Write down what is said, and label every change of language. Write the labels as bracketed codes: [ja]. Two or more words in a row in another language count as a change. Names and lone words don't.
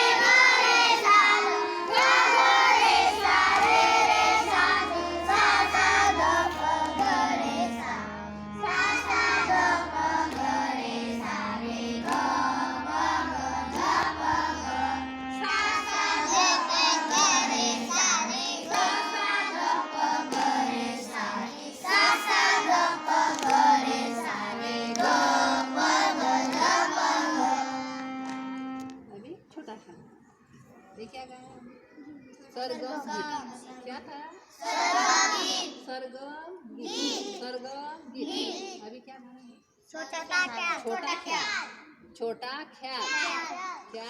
[hi] ग रे सा ग ग रे सा रे रे सा सा सा ग प ग रे सा सा सा ग प ग रे सा रे ग प ग ध प ग सा सा ग प ग रे सा रे ग सा ग प ग रे सा सा सा ग प ग रे सा रे ग प ग ध प ग. अभी छोटा सा ये क्या गाया? सरगम गीत. क्या था? सरगम गीत. सरगम गीत. अभी क्या था? छोटा ख्याल. छोटा ख्याल. क्या?